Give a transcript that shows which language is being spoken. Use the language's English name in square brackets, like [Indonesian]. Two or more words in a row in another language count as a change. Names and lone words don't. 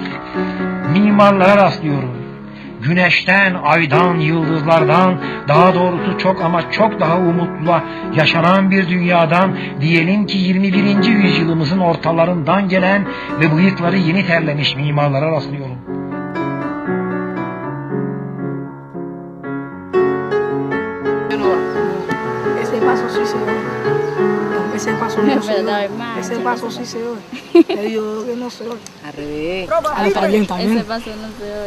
[Turkish] Mimarlara rastlıyorum. Güneşten, aydan, yıldızlardan, daha doğrusu çok ama çok daha umutla yaşanan bir dünyadan, diyelim ki 21. yüzyılımızın ortalarından gelen ve bıyıkları yeni terlemiş mimarlara rastlıyorum. [Spanish] Ese paso sí se oye. Ese paso no se oye. Ese paso sí se oye. Te digo que no se oye. Al revés. También, también. Ese paso no se oye.